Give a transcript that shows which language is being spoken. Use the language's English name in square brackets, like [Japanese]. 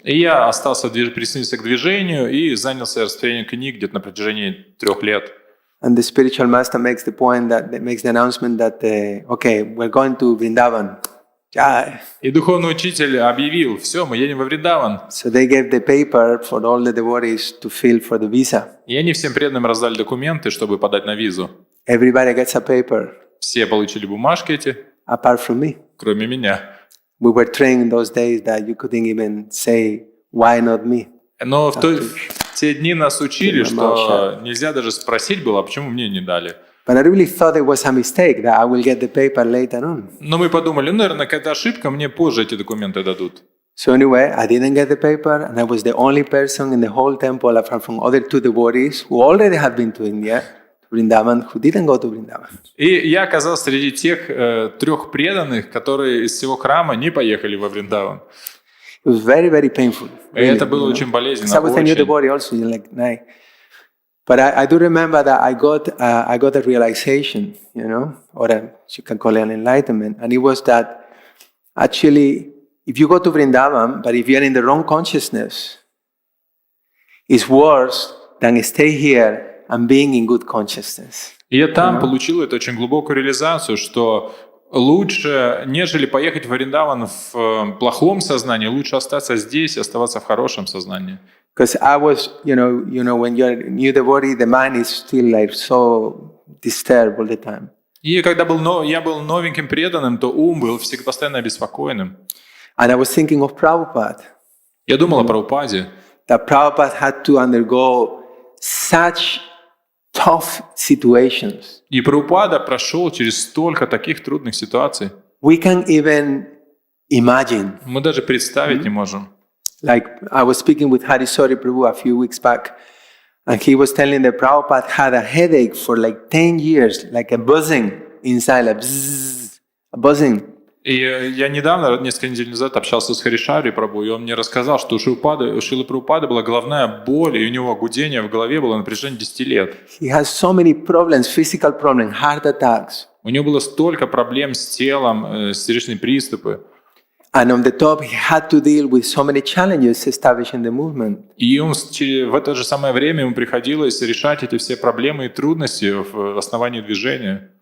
[Russian] И я присоединился к движению и занялся распространением книг где-то на протяжении 3 лет. [English] And the spiritual master makes the announcement that, okay, we're going to Vrindavan. Jai. [Russian] И духовный учитель объявил: все, мы едем во Вриндаван. [English] So they gave the paper for all the devotees to fill for the visa. [Russian] И они всем преданным раздали документы, чтобы подать на визу. [English] Everybody gets a paper, [Russian] Все получили бумажки эти, [English] apart from me. [Russian] кроме меня. [English] We were trained in those days that you couldn't even say, why not me? [Russian] Но в те дни нас учили, что нельзя даже спросить было, а почему мне не дали. [English] But I really thought it was a mistake, that I will get the paper later on. [Russian] Но мы подумали, наверное, какая-то ошибка, мне позже эти документы дадут. [English] So anyway, I didn't get the paper, and I was the only person in the whole temple, apart from other two devotees who already had been to India, to Vrindavan, who didn't go to Vrindavan. [Russian] И я оказался среди тех 3 преданных, которые из всего храма не поехали во Вриндаван. [English] It was very, very painful. [Russian] И это было очень болезненно. [English] I was a new devotee also, like, nah. But I do remember that I got a realization, or you can call it an enlightenment, and it was that actually, if you go to Vrindavan, but if you are in the wrong consciousness, it's worse than stay here and being in good consciousness. [Russian] И я там получил эту очень глубокую реализацию, что лучше, нежели поехать в Вриндаван в плохом сознании, лучше остаться здесь и оставаться в хорошем сознании. [English] Because I was, when you're a new devotee, the mind is still like so disturbed all the time. [Russian] И когда я был новеньким преданным, то ум был всегда постоянно обеспокоенным. [English] And I was thinking of Prabhupada. [Russian] Я думал о Прабхупаде. [English] That Prabhupada had to undergo such tough situations. [Russian] И Прабхупада прошел через столько таких трудных ситуаций. [English] We can't even imagine. [Russian] Мы даже представить не можем. [English] Like I was speaking with Harisori Prabhu a few weeks back, and he was telling that Prabhupada had a headache for like 10 years, like a buzzing inside, like bzzz, a buzzing. [Russian] И я недавно, несколько недель назад, общался с Харишари Прабhu, и он мне рассказал, что у Шилы Прабхупады была головная боль, и у него гудение в голове было на протяжении 10 лет. [English] He has so many problems, physical problems, heart attacks. [Russian] У него было столько проблем с телом, сердечные приступы. [English] And on the top, he had to deal with so many challenges establishing the movement. [Russian] И в это же самое время ему приходилось решать эти все проблемы и трудности в основании движения.